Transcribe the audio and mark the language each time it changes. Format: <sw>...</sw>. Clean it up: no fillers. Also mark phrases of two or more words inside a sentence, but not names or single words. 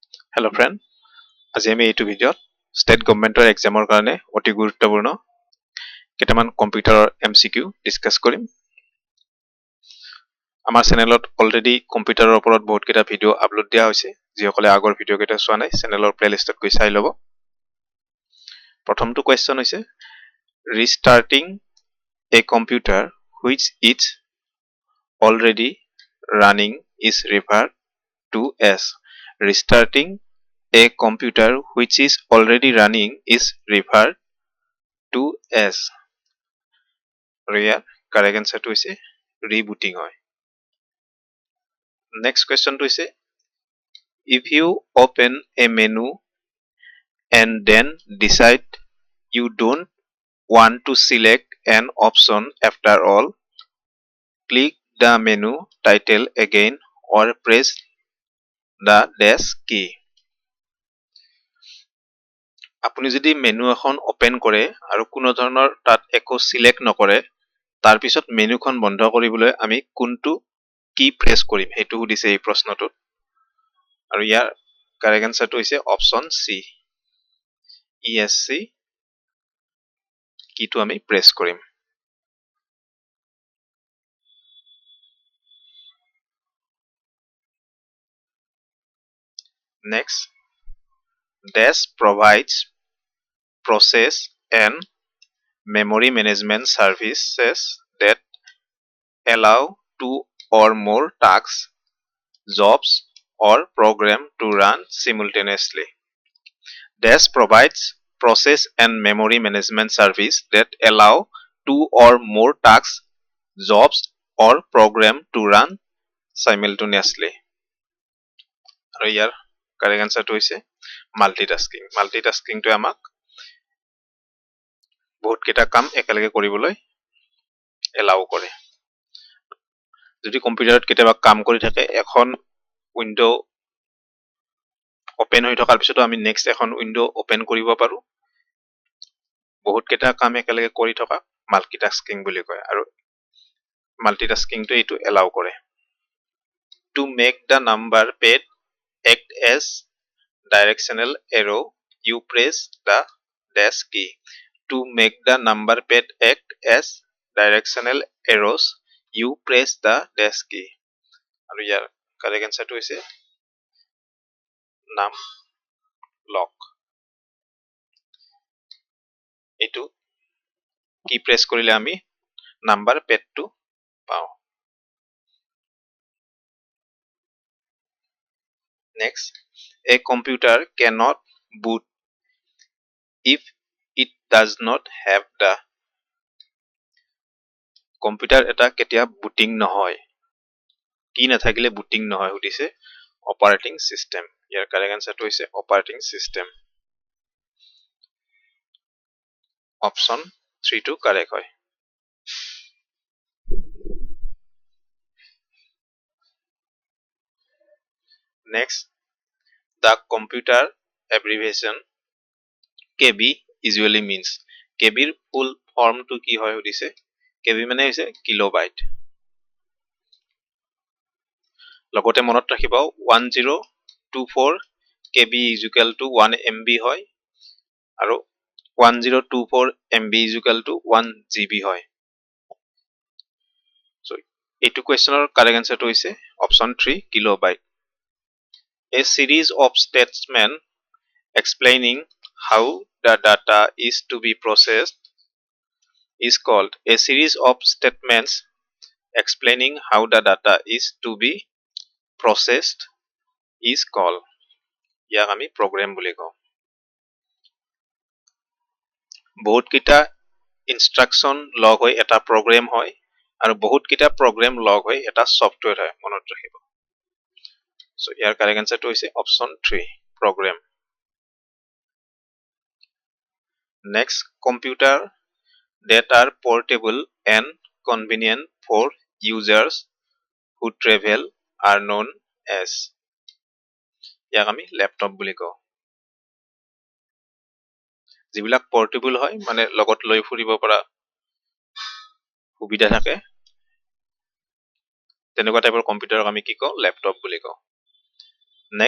<en>Hello friend,</en> <as>আজি আমি এইটো ভিডিঅ'ত ষ্টেট গভৰ্ণমেণ্টৰ এক্সামৰ কাৰণে অতি গুৰুত্বপূৰ্ণ কেইটামান কম্পিউটাৰৰ MCQ ডিছকাছ কৰিম। আমাৰ চেনেলত অলৰেডি কম্পিউটাৰৰ ওপৰত বহুত কেইটা ভিডিঅ' আপলোড দিয়া হৈছে। যিসকলে আগৰ ভিডিঅ' কেইটা চোৱা নাই চেনেলৰ প্লেলিষ্টত গৈ চাই ল'ব। প্ৰথমটো কুৱেশ্যন হৈছে</as> <en>restarting a computer which is already running is referred to as</en> <as>restarting a computer which is already running is referred to as আৰু ইয়াৰ কাৰেক্ট এনসাৰটো হৈছে rebooting হয়। নেক্সট কুৱেশ্যনটো হৈছে</as> <en>if you open a menu and then decide you don't want to select an option after all, click the menu title again or press the dash key.</en> <as>আপুনি যদি মেনু এখন ওপেন কৰে আৰু কোনো ধৰণৰ তাত একো সিলেক্ট নকৰে তাৰ পিছত মেনুখন বন্ধ কৰিবলৈ আমি কোনটো কি প্ৰেছ কৰিম হেতু সুধিছে এই প্ৰশ্নটোত আৰু ইয়াৰ কাৰেক্ট আনসাৰটো হৈছে অপচন সি ESC কিটো আমি প্ৰেছ কৰিম।</as> <en>Next, dash provides process and memory management services that allow two or more tasks, jobs, or program to run simultaneously. Dash provides process and memory management service that allow two or more tasks, jobs, or program to run simultaneously.</en> <as>আৰু ইয়াৰ কাৰেক্ট আনসাৰটো হৈছে মাল্টিটাস্কিং। মাল্টিটাস্কিংটো আমাক বহুত কেইটা কাম একেলগে কৰিবলৈ এলাউ কৰে। যদি কম্পিউটাৰত কেতিয়াবা কাম কৰি থাকে এখন উইন্ডো ওপেন হৈ থকাৰ পিছতো আমি নেক্সট এখন উইন্ডো ওপেন কৰিব পাৰো। বহুত কেইটা কাম একেলগে কৰি থকা মাল্টিটাস্কিং বুলি কয় আৰু মাল্টিটাস্কিংটো এইটো এলাউ কৰে।</as> <en>To make the number pad act as directional arrow, you press the dash key. To make the number pad act as directional arrows, you press the dash key.</en> <as>আৰু ইয়াৰ কাৰেক্ট আনসাৰটো হৈছে নাম লক। এইটো কি প্ৰেছ কৰিলে আমি নাম্বাৰ পেডটো পাওঁ।</as> <en>Next, a computer cannot boot if it does not have the</en> <as>কম্পিউটাৰ এটা কেতিয়া বুটিং নহয় কি নাথাকিলে বুটিং নহয় সুধিছে অপাৰেটিং সিস্টেম। ইয়াৰ কাৰেক্ট আনসাৰটো হৈছে অপাৰেটিং সিস্টেম। অপচন 3 টো কাৰেক্ট হয়।</as> <en>Next, the computer abbreviation KB usually means</en> <as>KB ৰ ফুল ফৰ্মটো কি হয় সুধিছে KB মানে হৈছে কিলোবাইট। লগতে মনত ৰাখিব</as> <en>1024 KB is equal to 1 MB</en> <as>হয় আৰু</as> <en>1024 MB is equal to 1 GB</en> <as>হয়। So এইটো কুৱেশ্যনৰ কাৰেক্ট আনসাৰটো হৈছে অপচন 3 কিলোবাইট।</as> <en>A series of statements explaining how the data is to be processed is called a series of statements explaining how the data is to be processed is called</en> <as>ইয়াক আমি program বুলি কওঁ। বহুত কেইটা ইনষ্ট্ৰাকচন লগ হৈ এটা program হয় আৰু বহুত কেইটা program লগ হৈ এটা সফটওয়্যাৰ হয় মনত ৰাখিব। So ইয়াৰ কাৰেক্ট আনসাৰটো হৈছে অপচন 3 program।</as> <en>Next, computer that are portable and convenient for users who travel are known as</en> <as>ইয়াক আমি ল্যাপটপ বুলি কওঁ। যিবিলাক পোৰ্টেবল হয় মানে লগত লৈ ফুৰিব পৰা সুবিধা থাকে তেনেকুৱা টাইপৰ কম্পিউটাৰক আমি কি কওঁ ল্যাপটপ বুলি কওঁ।</as>